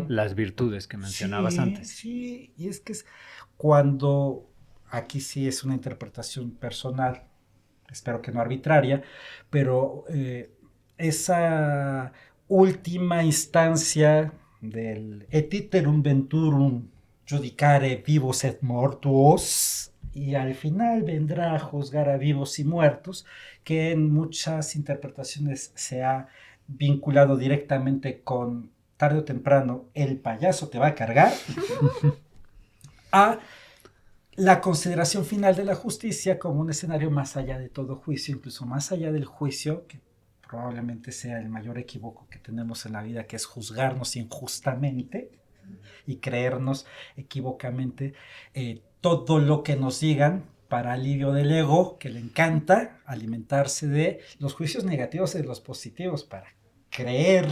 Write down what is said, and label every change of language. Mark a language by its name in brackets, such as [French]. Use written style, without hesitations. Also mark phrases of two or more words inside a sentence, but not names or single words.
[Spanish] Las virtudes que mencionabas antes. Sí, y es que es cuando, aquí sí es una interpretación personal, espero que no arbitraria, pero esa última instancia del [Latin] et iterum venturum judicare vivos et mortuos, [Spanish] y al final vendrá a juzgar a vivos y muertos, que en muchas interpretaciones se ha vinculado directamente con tarde o temprano el payaso te va a cargar, a la consideración final de la justicia como un escenario más allá de todo juicio, incluso más allá del juicio, que probablemente sea el mayor equívoco que tenemos en la vida, que es juzgarnos injustamente y creernos equívocamente todo lo que nos digan para alivio del ego, que le encanta alimentarse de los juicios negativos y de los positivos para creerse.